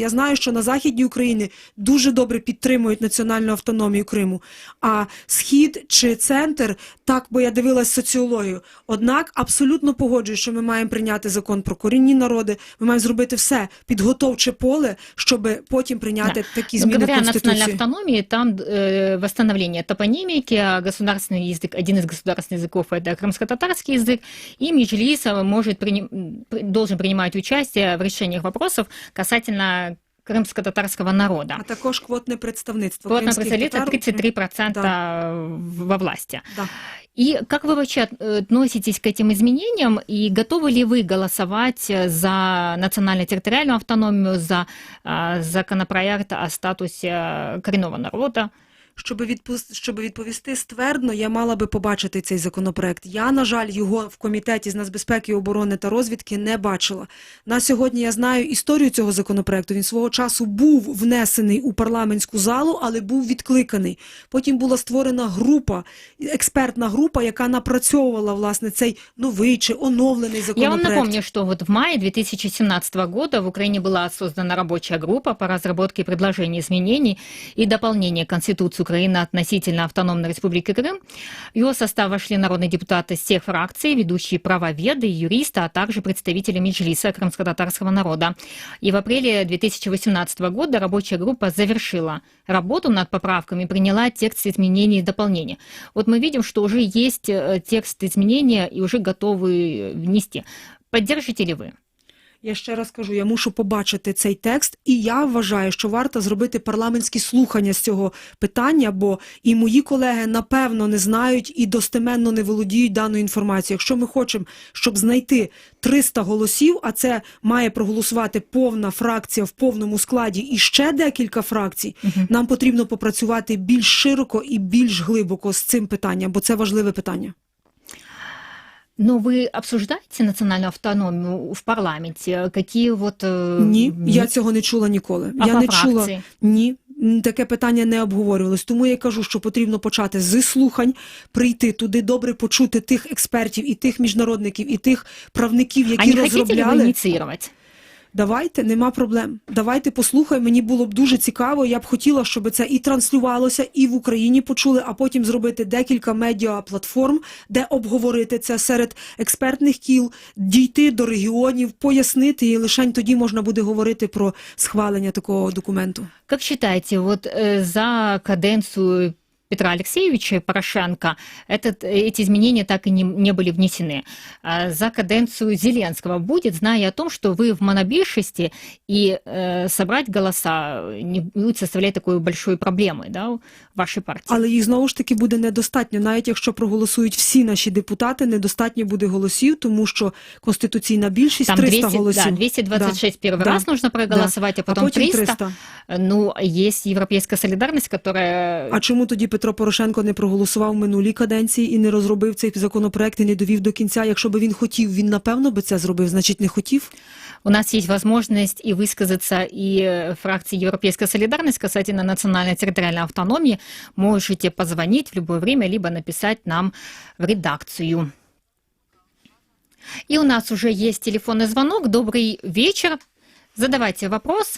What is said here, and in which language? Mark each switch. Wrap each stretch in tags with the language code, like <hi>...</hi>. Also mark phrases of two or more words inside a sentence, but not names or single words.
<uk>Я знаю, що на Західній Україні дуже добре підтримують національну автономію Криму, а Схід чи Центр, так, бо я дивилась соціологію. Однак абсолютно погоджуюсь, що ми маємо прийняти закон про корінні народи, ми маємо зробити все, підготовче поле, щоб потім прийняти такі зміни в</uk> <ru>Говоря о</ru> <uk>Конституції.</uk> <ru>национальной автономии, там восстановление топонимики, государственный язык, один из государственных языков – это крымско-татарский язык, и Меджлис должен принимать участие в решениях вопросов касательно крымско-татарского народа.</ru> <uk>А також квотне представництво.</uk> <ru>Квотное</ru> <uk>кримських</uk> <ru>представительство</ru> <uk>татар.</uk> <ru>33% во власти. Да. И как вы вообще относитесь к этим изменениям, и готовы ли вы голосовать за национально-территориальную автономию, за законопроект о статусе коренного народа?</ru> <uk>Щоб відповісти ствердно, я мала би побачити цей законопроект. Я, на жаль, його в Комітеті з нацбезпеки, оборони та розвідки не бачила. На сьогодні я знаю історію цього законопроекту. Він свого часу був внесений у парламентську залу, але був відкликаний. Потім була створена група, експертна група, яка напрацьовувала, власне, цей новий чи оновлений законопроект.</uk> <ru>Я вам напомню, что вот в мае 2017 года в Украине была создана рабочая группа по разработке предложений изменений и дополнения Конституции Украины относительно автономной республики Крым. В его состав вошли народные депутаты с всех фракций, ведущие правоведы, юристы, а также представители Меджлиса крымско-татарского народа. И в апреле 2018 года рабочая группа завершила работу над поправками и приняла текст изменений и дополнения. Вот мы видим, что уже есть текст изменения и уже готовы внести. Поддержите ли вы?</ru> <uk>Я ще раз кажу, я мушу побачити цей текст, і я вважаю, що варто зробити парламентські слухання з цього питання, бо і мої колеги, напевно, не знають і достеменно не володіють даною інформацією. Якщо ми хочемо, щоб знайти 300 голосів, а це має проголосувати повна фракція в повному складі і ще декілька фракцій, нам потрібно попрацювати більш широко і більш глибоко з цим питанням, бо це важливе питання.</uk> <ru>Но вы обсуждаете национальную автономию в парламенте? Какие вот...</ru> <uk>Ні, я цього не чула ніколи. А я по не фракції? чула. Ні, таке питання не обговорювалось. Тому я кажу, що потрібно почати з слухань, прийти туди, добре почути тих експертів, і тих міжнародників, і тих правників, які розробляли.</uk> <ru>А не хотите ли вы инициировать?</ru> <uk>Давайте, нема проблем. Давайте послухаємо, мені було б дуже цікаво, я б хотіла, щоб це і транслювалося, і в Україні почули, а потім зробити декілька медіаплатформ, де обговорити це серед експертних кіл, дійти до регіонів, пояснити, і лише тоді можна буде говорити про схвалення такого документу.</uk> <ru>Как считаете, вот за каденцию Петра Алексеевича Порошенко эти изменения так и не были внесены. За каденцию Зеленского будет, зная о том, что вы в монобільшості, и собрать голоса не будет составлять такой большой проблемой, да, в вашей партии.</ru> <uk>Але їх знову ж таки буде недостатньо. Навіть якщо проголосують всі наші депутати, недостатньо буде голосів, тому що конституційна більшість там 300 голосів.</uk> <ru>Да, 226 первый раз нужно проголосовать, а потом 300. Ну, есть европейская солидарность, которая...</ru> <uk>А чому тоді Петро Порошенко не проголосував в минулій каденції і не розробив цей законопроект і не довів до кінця? Якщо би він хотів, він напевно би це зробив, значить не хотів?</uk> <ru>У нас есть возможность и высказаться, и фракции Европейская солидарность касательно национальной территориальной автономии. Можете позвонить в любое время, либо написать нам в редакцию. И у нас уже есть телефонный звонок. Добрый вечер. Задавайте вопрос.</ru>